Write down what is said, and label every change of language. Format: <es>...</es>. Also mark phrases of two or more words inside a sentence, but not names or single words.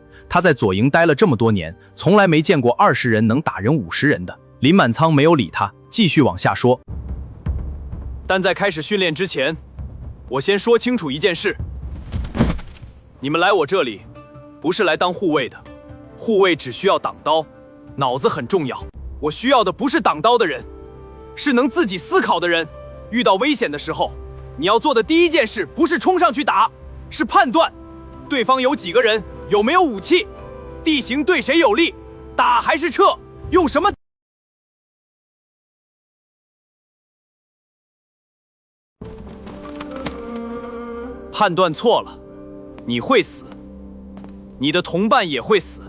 <zh>他在左營待了這麼多年，從來沒見過20人能打人50人的。林滿倉沒有理他，繼續往下說。但在開始訓練之前，我先說清楚一件事：你們來我這裡，不是來當護衛的，護衛只需要擋刀，腦子很重要。我需要的不是擋刀的人，是能自己思考的人。遇到危險的時候，你要做的第一件事不是衝上去打，是判斷對方有幾個人，有沒有武器，地形對誰有利，打還是撤，用什麼。判斷錯了，你會死，你的同伴也會死。</zh>